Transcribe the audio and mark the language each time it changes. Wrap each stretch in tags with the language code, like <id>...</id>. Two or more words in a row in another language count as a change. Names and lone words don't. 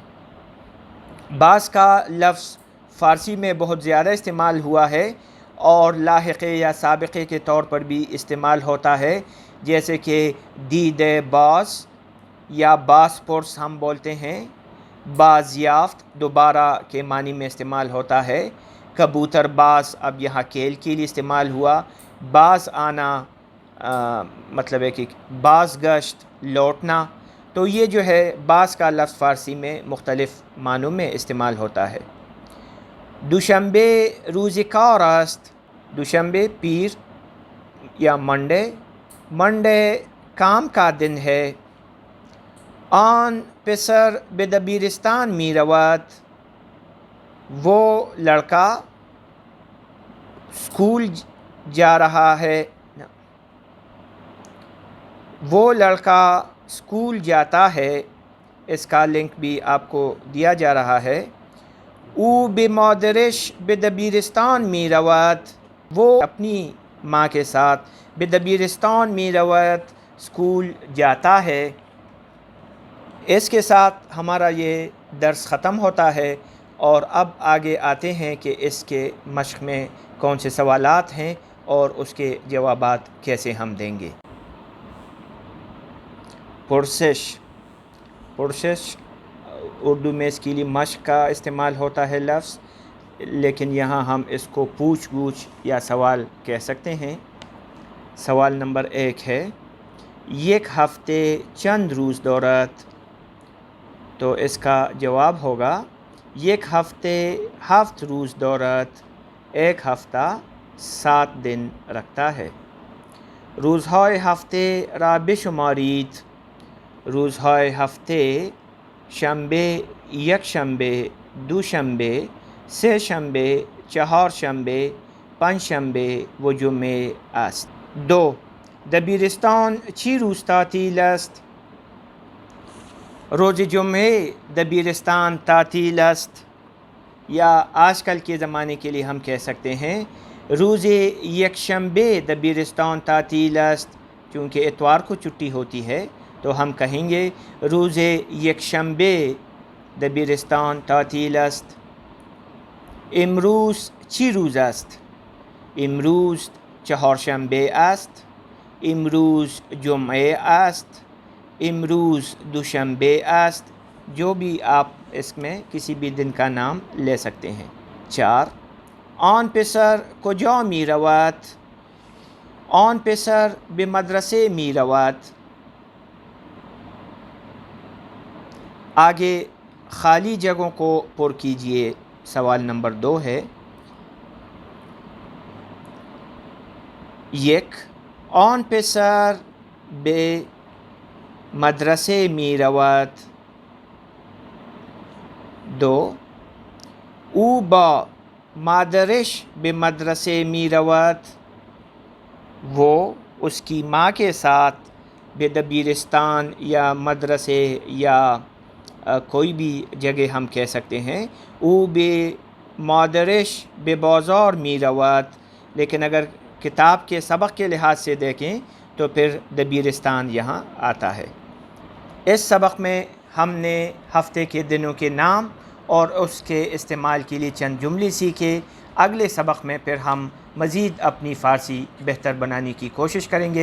<ur>بعض کا لفظ فارسی میں بہت زیادہ استعمال ہوا ہے اور لاحقے یا سابقے کے طور پر بھی استعمال ہوتا ہے، جیسے کہ دید باز یا باز پرس ہم بولتے ہیں۔ بازیافت دوبارہ کے معنی میں استعمال ہوتا ہے۔ کبوتر باز اب یہاں کھیل کے لیے استعمال ہوا۔ باز آنا مطلب ہے کہ باز گشت لوٹنا، تو یہ جو ہے بعض کا لفظ فارسی میں مختلف معنوں میں استعمال ہوتا ہے۔</ur> <fa>دوشنبه روز کار است،</fa> <ur>دوشنبه پیر یا منڈے کام کا دن ہے۔</ur> <fa>آن پسر به دبیرستان می رود،</fa> <ur>وہ لڑکا اسکول جا رہا ہے، وہ لڑکا اسکول جاتا ہے۔ اس کا لنک بھی آپ کو دیا جا رہا ہے۔</ur> <fa>او به مادرش به دبیرستان می رود،</fa> <ur>وہ اپنی ماں کے ساتھ</ur> <fa>به دبیرستان می رود</fa> <ur>اسکول جاتا ہے۔ اس کے ساتھ ہمارا یہ درس ختم ہوتا ہے، اور اب آگے آتے ہیں کہ اس کے مشق میں کون سے سوالات ہیں اور اس کے جوابات کیسے ہم دیں گے۔ پرسش اردو میں اس کے لیے مشق کا استعمال ہوتا ہے لفظ، لیکن یہاں ہم اس کو پوچھ گچھ یا سوال کہہ سکتے ہیں۔ سوال نمبر 1 ہے،</ur> <fa>یک ہفتے چند روز دارد،</fa> <ur>تو اس کا جواب ہوگا</ur> <fa>یک ہفتے 7 روز دارد،</fa> <ur>ایک ہفتہ 7 دن رکھتا ہے۔</ur> <fa>روزهای هفته را بشمارید، روزهای هفته شنبه، یک شنبه، دوشنبه، سه شنبه، چهار شنبه، پنج شنبه و جمعه است۔ 2 دبیرستان چی روز تعطیل است؟ روز جمعه دبیرستان تعطیل است،</fa> <ur>یا آج کل کے زمانے کے لیے ہم کہہ سکتے ہیں</ur> <fa>روز یک شنبه دبیرستان تعطیل است،</fa> <ur>چونکہ اتوار کو چھٹی ہوتی ہے تو ہم کہیں گے</ur> <fa>روز یک شنبه دبیرستان تعطیل است۔ امروز چی روز است؟ امروز چهارشنبه است، امروز جمعه است، امروز دوشنبه است،</fa> <ur>جو بھی آپ اس میں کسی بھی دن کا نام لے سکتے ہیں۔</ur> <fa>4 آن پسر کجا می رود؟ آن پسر به مدرسه می رود۔</fa> <ur>آگے خالی جگہوں کو پر کیجئے۔ سوال نمبر 2 ہے،</ur> <fa>یک آن پسر به مدرسه می رود، 2 او با مادرش به مدرسه می رود،</fa> <ur>وہ اس کی ماں کے ساتھ</ur> <fa>به دبیرستان</fa> <ur>یا مدرسے یا کوئی بھی جگہ ہم کہہ سکتے ہیں۔</ur> <fa>او به مادرش به بازار می رود،</fa> <ur>لیکن اگر کتاب کے سبق کے لحاظ سے دیکھیں تو پھر دبیرستان یہاں آتا ہے۔ اس سبق میں ہم نے ہفتے کے دنوں کے نام اور اس کے استعمال کے لیے چند جملے سیکھے۔ اگلے سبق میں پھر ہم مزید اپنی فارسی بہتر بنانے کی کوشش کریں گے۔</ur>